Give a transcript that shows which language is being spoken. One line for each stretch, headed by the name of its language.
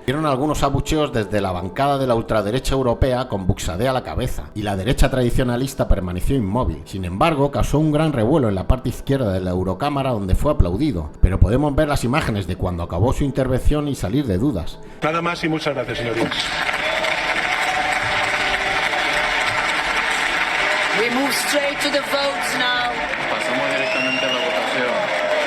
Spanish: Vieron algunos abucheos desde la bancada de la ultraderecha europea con Buxadé a la cabeza, y la derecha tradicionalista permaneció inmóvil. Sin embargo, causó un gran revuelo en la parte izquierda de la Eurocámara, donde fue aplaudido. Pero podemos ver las imágenes de cuando acabó su intervención y salir de dudas. Nada más y muchas gracias, señorías.
English: We move straight to the votes now.
Spanish: Pasamos directamente a la votación.